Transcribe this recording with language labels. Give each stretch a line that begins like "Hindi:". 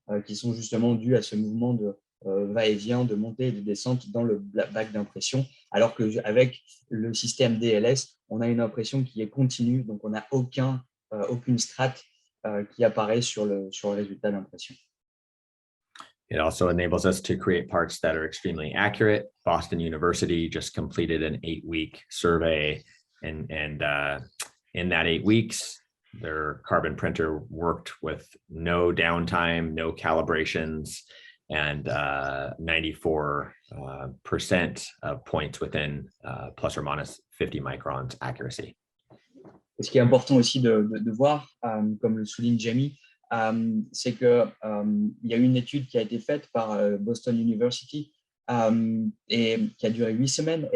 French: qui sont justement dues à ce mouvement de va-et-vient, de montée et de descente dans le bac d'impression, alors qu'avec le système DLS, on a une impression qui est continue, donc on n'a aucune strate qui apparaît sur le résultat d'impression.
English: It also enables us to create parts that are extremely accurate. Boston University just completed an 8-week survey, and in that 8 weeks, their carbon printer worked with no downtime, no calibrations, and 94% of points within plus or minus 50 microns accuracy.
French: Et ce qui est important aussi de voir, comme le souligne Jamie, c'est qu'il y a une étude qui a été faite par Boston University et qui a duré 8 semaines.